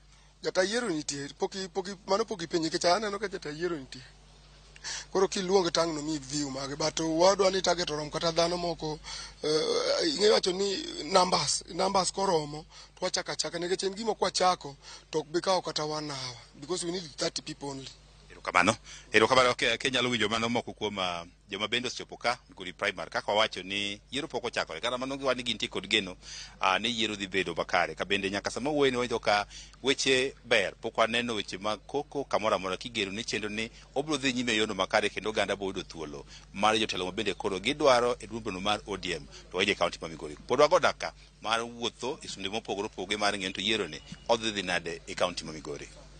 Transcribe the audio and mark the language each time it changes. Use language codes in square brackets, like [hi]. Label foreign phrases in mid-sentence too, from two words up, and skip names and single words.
[luo] Jata yiero nitie mano pok ipenje nikech aneno ka jata yiero nitie. Koro kiluonge tang' no mi view mage but wadwa ni target orom kata dhano moko ing'e wacho ni numbers koromo to wachaka nikech en gima kwa chako to ok bi kawo kata 1 hour [en] because we need 30 people only. [luo] Kamano ke nyalo winjo mano moko kuom joma bende osechopo ka Migori primary kaka wawacho ni yiero pok ochakore kata mano giwani gintie kod geno ni yiero dhi bedo makare ka bende nyaka sama wuoyi ni wacho ka weche ber pok waneno weche mag koko kamoro amora kigero ni chenro ni obro dhi nyime yono makare kendo oganda bodo thuolo mar jotelo ma bende koro gidwaro e duombno mar ODM to waje kaunti ma Migori pod wago daka mar wuotho e sunde mopogore opoge mar ng'ento to yiero ni odhi nade e kaunti ma Migori.